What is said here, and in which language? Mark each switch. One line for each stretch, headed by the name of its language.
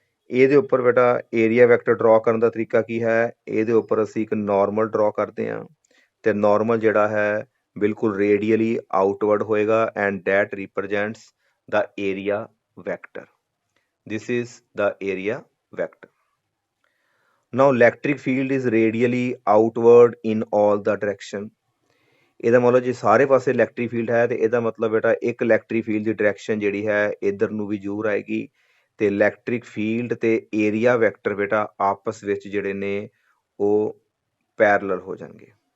Punjabi: ਇਹਦੇ ਉੱਪਰ ਬੇਟਾ ਏਰੀਆ ਵੈਕਟਰ ਡਰਾ ਕਰਨ ਦਾ ਤਰੀਕਾ ਕੀ ਹੈ, ਇਹਦੇ ਉੱਪਰ ਅਸੀਂ ਇੱਕ ਨਾਰਮਲ ਡਰਾ ਕਰਦੇ ਹਾਂ ਤੇ ਨਾਰਮਲ ਜਿਹੜਾ ਹੈ ਬਿਲਕੁਲ ਰੇਡੀਅਲੀ ਆਊਟਵਰਡ ਹੋਏਗਾ
English: And that represents the area vector. this is the area vector. Now electric field is radially outward in all the direction.
Punjabi: ਇਹਦਾ ਮਤਲਬ ਜੇ ਸਾਰੇ ਪਾਸੇ ਇਲੈਕਟ੍ਰਿਕ ਫੀਲਡ ਹੈ ਤੇ ਇਹਦਾ ਮਤਲਬ ਬੇਟਾ ਇੱਕ ਇਲੈਕਟ੍ਰਿਕ ਫੀਲਡ ਦੀ ਡਾਇਰੈਕਸ਼ਨ ਜਿਹੜੀ ਹੈ ਇਧਰ ਨੂੰ ਵੀ ਜ਼ਰੂਰ ਆਏਗੀ ਤੇ ਇਲੈਕਟ੍ਰਿਕ ਫੀਲਡ ਤੇ ਏਰੀਆ ਵੈਕਟਰ ਬੇਟਾ ਆਪਸ ਵਿੱਚ ਜਿਹੜੇ ਨੇ ਉਹ ਪੈਰਲਲ ਹੋ ਜਾਣਗੇ।